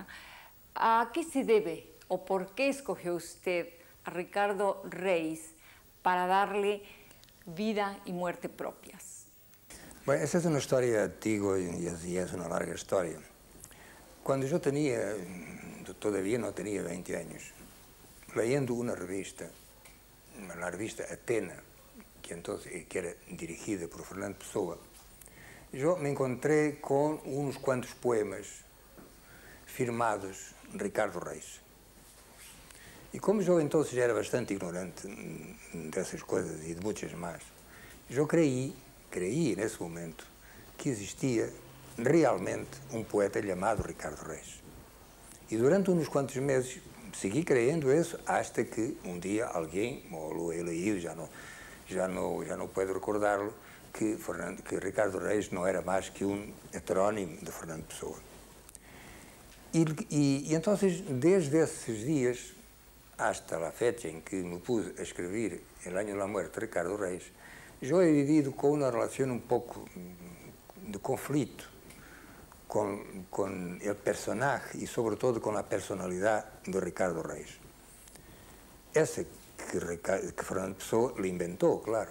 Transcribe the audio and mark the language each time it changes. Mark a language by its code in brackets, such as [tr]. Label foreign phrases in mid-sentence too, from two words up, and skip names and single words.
[es] ¿A qué se debe o por qué escogió usted a Ricardo Reis para darle vida y muerte propias? Bueno, esa es una historia antigua y es una larga historia. Cuando yo todavía no tenía 20 años, leyendo una revista, [pt] na revista Atena, que era dirigida por Fernando Pessoa, eu me encontrei com uns quantos poemas firmados Ricardo Reis. E como eu então já era bastante ignorante dessas coisas e de muitas mais, eu creí nesse momento que existia realmente um poeta chamado Ricardo Reis. E durante uns quantos meses segui crendo isso, hasta que um dia alguém, ou [es] lo he leído, [pt] já não [es] puedo recordá-lo, [pt] que Ricardo Reis não era mais que um heterónimo de Fernando Pessoa. E então, desde esses dias, hasta a fecha em que me pus a escrever El año de la muerte de Ricardo Reis, eu he vivido com uma relação um pouco de conflito com o personagem e, sobretudo, com a personalidade de Ricardo Reis. Essa que Fernando Pessoa lhe inventou, claro.